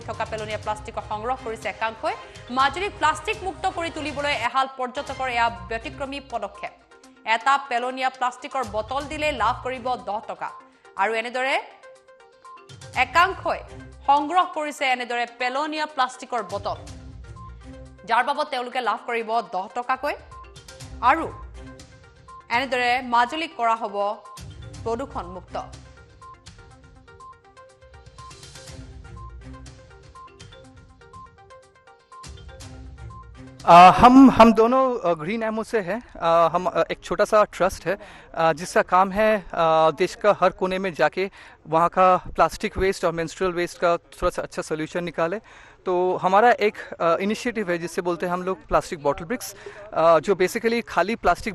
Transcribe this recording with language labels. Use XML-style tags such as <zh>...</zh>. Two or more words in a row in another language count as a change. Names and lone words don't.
<as>থকা পেলনীয়া প্লাষ্টিকৰ সংগ্ৰহ কৰিছে একাংশই মাজুলী প্লাষ্টিক মুক্ত কৰি তুলিবলৈ এহাল পৰ্যটকৰ এয়া ব্যতিক্ৰমী পদক্ষেপ এটা পেলনীয়া প্লাষ্টিকৰ বটল দিলে লাভ কৰিব 10 টকা আৰু এনেদৰে একাংশই সংগ্ৰহ কৰিছে এনেদৰে পেলনীয়া প্লাষ্টিকৰ বটল যাৰ বাবদ তেওঁলোকে লাভ কৰিব 10 টকাকৈ আৰু এনেদৰে মাজুলীক কৰা হ'ব প্ৰদূষণ মুক্ত</as> <hi>हम दोनों ग्रीन एमओ से हैं हम एक छोटा सा ट्रस्ट है जिसका काम है देश का हर कोने में जाके वहाँ का</hi> <en>plastic waste</en> <hi>और</hi> <en>menstrual waste</en> <hi>का थोड़ा सा अच्छा सोल्यूशन निकाले तो हमारा एक इनिशिएटिव है जिससे बोलते हैं हम लोग</hi> <en>plastic bottle bricks</en> <hi>जो बेसिकली खाली प्लास्टिक</hi>